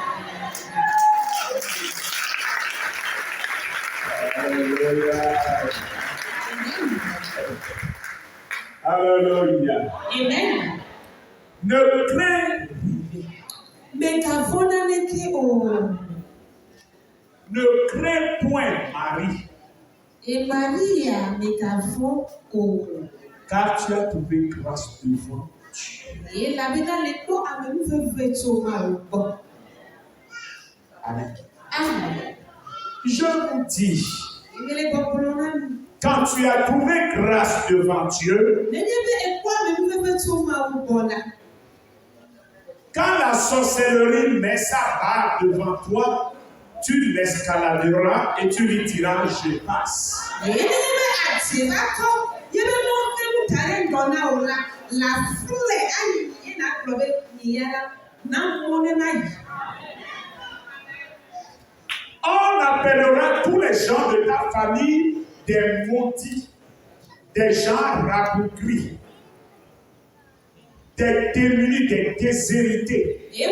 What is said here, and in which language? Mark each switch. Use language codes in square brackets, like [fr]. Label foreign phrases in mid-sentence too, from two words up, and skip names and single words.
[fr] Alléluia. Amen. Ne crains [ee] Megavɔ naneke o. [fr] ne crains point Marie, [ee] Et Maria megavɔ o. [fr] car tu as trouvé grâce devant Dieu. [ee] Elabena le kpɔ amenuveve tso Mawu gbɔ. [fr] Amen. Amen. Je vous dis, [ee] Emele gbɔgblɔ na mi. [fr] Quand tu as trouvé grâce devant Dieu, quand la sorcellerie met sa barre devant toi, tu l'escaladeras et tu lui diras je passe. On appellera tous les gens de ta famille des maudits, des gens rabougris, des démunis, des déshérités.